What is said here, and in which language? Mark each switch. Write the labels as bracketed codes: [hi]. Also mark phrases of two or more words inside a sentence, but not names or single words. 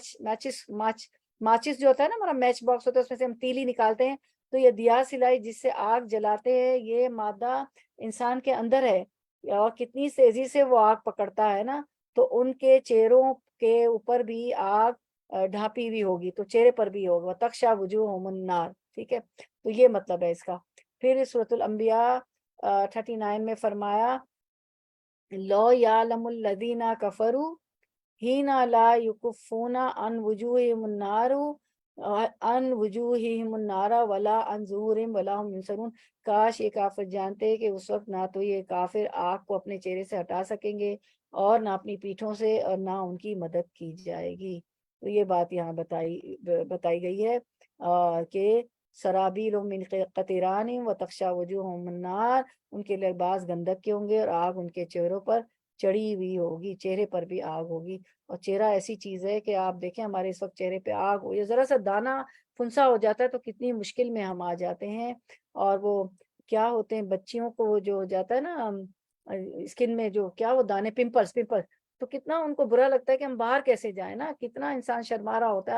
[ur] ماچس جو ہوتا ہے نا، ہمارا میچ باکس ہوتا ہے، اس میں سے ہم تیلی نکالتے ہیں، تو یہ دیا سلائی جس سے آگ جلاتے ہیں، یہ مادہ انسان کے اندر ہے اور کتنی تیزی سے وہ آگ پکڑتا ہے نا، تو ان کے چہروں کے اوپر بھی آگ ڈھانپی ہوئی ہوگی، تو چہرے پر بھی ہوگا، [ar] تخشا وجوہہم النار، [ur] ٹھیک ہے، تو یہ مطلب ہے اس کا۔ پھر سورۃ الانبیاء 39 میں فرمایا، [ar] لو یعلم الذین کفروا حین لا یکفون عن وجوہہم النار عن وجوههم النار ولا عن ظهورهم ولا هم ينصرون. [ur] کاش یہ کافر جانتے کہ اس وقت نہ تو یہ کافر آگ کو اپنے چہرے سے ہٹا سکیں گے اور نہ اپنی پیٹھوں سے، اور نہ ان کی مدد کی جائے گی. تو یہ بات یہاں بتائی گئی ہے کہ [ar] سرابيل من قطران و تغشى وجوههم النار, [ur] ان کے لباس گندھک کے ہوں گے اور آگ ان کے چہروں پر چڑھی ہوئی ہوگی، چہرے پر بھی آگ ہوگی. اور چہرہ ایسی چیز ہے کہ آپ دیکھیں ہمارے اس وقت چہرے پہ آگ ہو یا ذرا سا دانہ پھنسا ہو جاتا ہے تو کتنی مشکل میں ہم آ جاتے ہیں. اور وہ کیا ہوتے ہیں بچیوں کو، وہ جو ہو جاتا ہے نا اسکن میں جو کیا وہ دانے, [en] pimples pimples, [ur] تو کتنا ان کو برا لگتا ہے کہ ہم باہر کیسے جائیں نا، کتنا انسان شرما رہا ہوتا ہے.